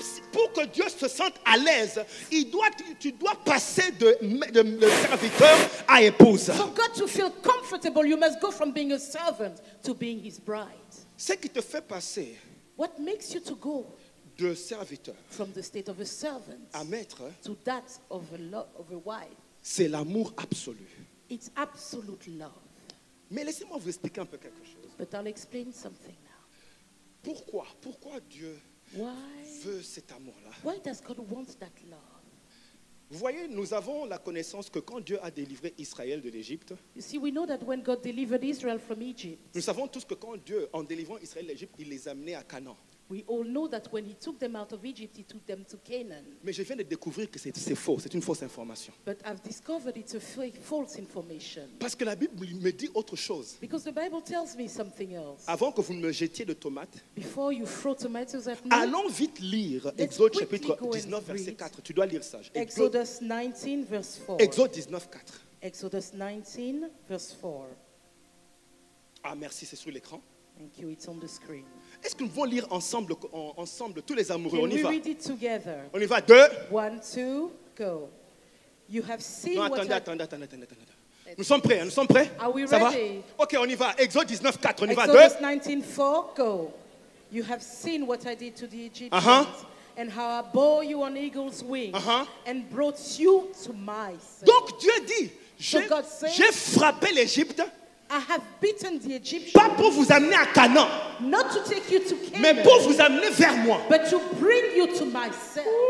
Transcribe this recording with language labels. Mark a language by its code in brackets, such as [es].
[fr] Pour que Dieu se sente à l'aise, tu dois passer de serviteur à épouse. [en] For God to feel comfortable, you must go from being a servant to being his bride. [fr] Ce qui te fait passer [en] What makes you to go [fr] de serviteur [en] from the state of a servant [fr] à maître, [en] to that of a wife? [fr] c'est l'amour absolu. [en] It's absolute love. [fr] Mais laissez-moi vous expliquer un peu quelque chose. [en] But I'll explain something now. [fr] Pourquoi Dieu [en] Why [fr] veut cet amour-là? [en] Why does God want that love? [fr] Vous voyez, nous avons la connaissance que quand Dieu a délivré Israël de l'Égypte, [en] You see, we know that when God delivered Israel from Egypt, [fr] nous savons tous que quand Dieu, en délivrant Israël de l'Égypte, il les a amenés à Canaan. [en] we all know that when he took them out of Egypt, he took them to Canaan. [fr] Mais je viens de découvrir que c'est faux, c'est une fausse information. [en] But I've discovered it's a false information. [fr] Parce que la Bible me dit autre chose. [en] Because the Bible tells me something else. [fr] Avant que vous me jetiez de tomates, [en] Before you throw tomatoes at me, [fr] allons vite lire [en] Let's [fr] Exode [en] quickly [fr] chapitre [en] go and [fr] 19, verset [en] read [fr] 4. Tu dois lire ça. [en] Exodus 19, verse 4. [fr] Exode 19, 4. [en] Exodus 19, verse 4. [fr] Ah, merci, c'est sur l'écran. [en] Thank you, it's on the screen. [fr] Est-ce que nous pouvons lire ensemble tous les amoureux? [en] Can [fr] On y [en] we [fr] va. [en] read it together? [fr] On y va. 2. [en] 1, 2, go. You have seen [fr] Non, [en] what [fr] attendez. Nous sommes prêts, nous sommes prêts? [en] Are we [fr] Ça [en] ready? [fr] va? Ok, on y va. Exode 19, 4. On y va. 2. [en] Exodus 19, 4, go. You have seen what I did to the Egyptians and how I bore you on eagle's wings and brought you to myself. [fr] Donc Dieu dit, [en] So God said, [fr] j'ai frappé l'Égypte, [en] I have beaten the Egyptians, [fr] pas pour vous amener à Canaan, [en] not to take you to [fr] mais [en] Canaan, [fr] pour vous amener vers moi. [en] but to bring you to myself.